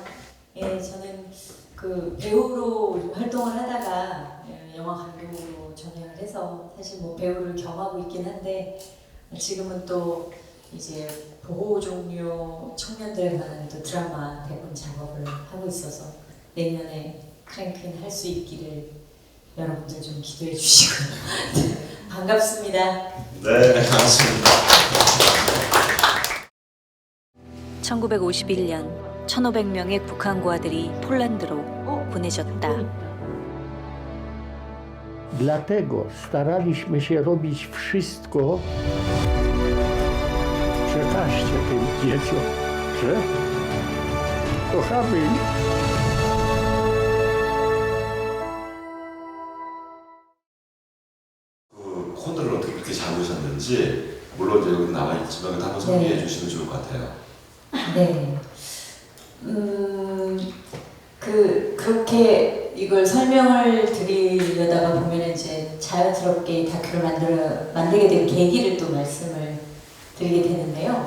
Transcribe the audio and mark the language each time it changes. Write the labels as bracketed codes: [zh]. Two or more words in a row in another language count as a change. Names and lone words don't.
[ko] 예, 저는 그 배우로 활동을 하다가 영화 감독으로 전향을 해서 사실 뭐 배우를 겸하고 있긴 한데 지금은 또 이제 보호 종료 청년들에 관한 또 드라마 대본 작업을 하고 있어서 내년에 크랭크인 할 수 있기를 여러분들 좀 기도해 주시고 반갑습니다. 네, 반갑습니다. 1951년 1,500명의 북한 고아들이 폴란드로 보내졌다. [pl] Dlatego staraliśmy się robić wszystko. Przekażcie tym dzieciom, że kochamy ich. [ko] 그 코드를 어떻게 그렇게 잡으셨는지 물론 이제 여기 나와 있지만 한번 소개해 주시면 좋을 것 같아요. 네. 그렇게 이걸 설명을 드리려다가 보면 이제 자연스럽게 다큐를 만들게 된 계기를 또 말씀을 드리게 되는데요.